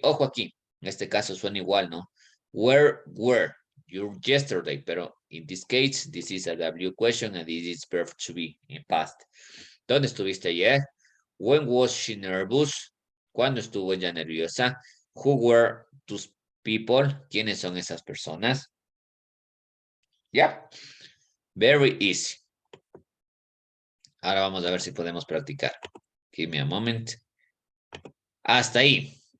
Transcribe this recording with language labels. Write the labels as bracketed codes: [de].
[es] Ojo aquí, en este caso suena igual, ¿no? [en] Where were you yesterday? Pero in this case, this is a W question and this is verb to be in past. [es] ¿Dónde estuviste ayer? [en] When was she nervous? [es] ¿Cuándo estuvo ella nerviosa? [en] Who were those people? [es] ¿Quiénes son esas personas? [en] Yeah, very easy. [es] Ahora vamos a ver si podemos practicar. [en] Give me a moment. [es] Hasta ahí.